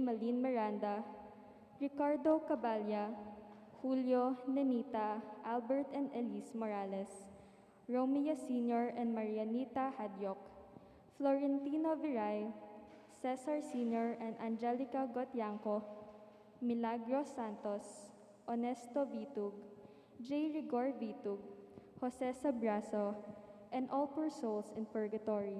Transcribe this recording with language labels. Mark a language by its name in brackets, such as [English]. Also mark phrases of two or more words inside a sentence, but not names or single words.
[English] Malin Miranda, Ricardo Caballa, Julio, Nenita, Albert and Elise Morales, Romeo Sr. and Marianita Hadyok, Florentino Viray, Cesar Sr. and Angelica Gotianco, Milagros Santos, Honesto Vitug, J. Rigor Vitug, Jose Sabraso, and all poor souls in purgatory.